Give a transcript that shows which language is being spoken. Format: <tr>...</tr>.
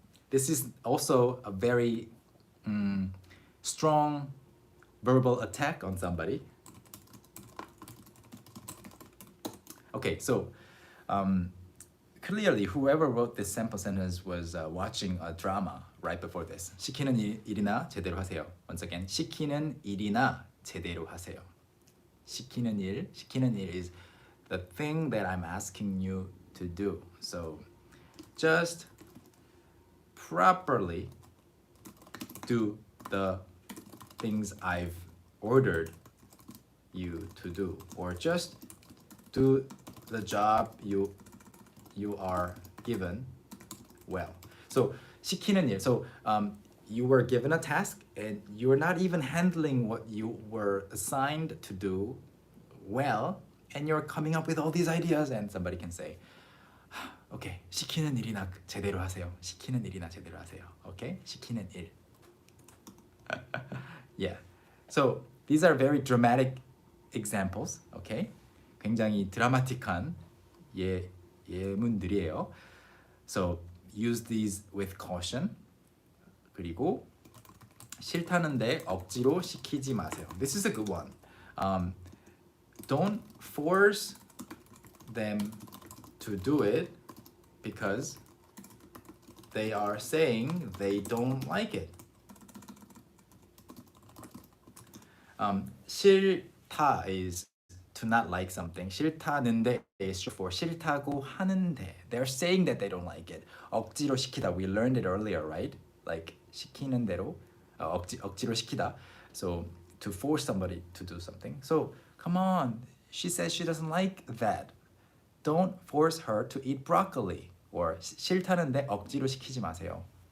<en>This is also a very strong verbal attack on somebody. Okay, so clearly whoever wrote this sample sentence was watching a drama right before this.</en> <ko>시키는 일이나 제대로 하세요.</ko> <en>Once again,</en> <ko>시키는 일이나 제대로 하세요.</ko> <en>시키는 일 is the thing that I'm asking you to do. So just properly do the things I've ordered you to do, or just do the job you are given well.</en> <ko>So 시키는 일.</ko> <en>So you were given a task and you're not even handling what you were assigned to do well, and you're coming up with all these ideas, and somebody can say, okay,</en> <ko>시키는 일이나 제대로 하세요. 시키는 일이나 제대로 하세요.</ko> <en>Okay?</en> <ko>시키는 일.</ko> <en>Yeah. So these are very dramatic examples. Okay?</en> <ko>굉장히 드라마틱한 예문들이에요.</ko> <en>So use these with caution.</en> <ko>그리고 싫다는데 억지로 시키지 마세요.</ko> <en>This is a good one. Don't force them to do it because they are saying they don't like it. 싫다 is to not like something. 싫다는데 is short for</en> <ko>싫다고 하는데.</ko> <en>They're saying that they don't like it.</en> <ko>억지로 시키다.</ko> <en>We learned it earlier, right?</en> <ko>Like 시키는 대로 억지로 시키다.</ko> <en>So to force somebody to do something. So come on, she says she doesn't like that. Don't force her to eat broccoli.</en> <ko>Or 싫다는데 억지로 시키지 마세요.</ko>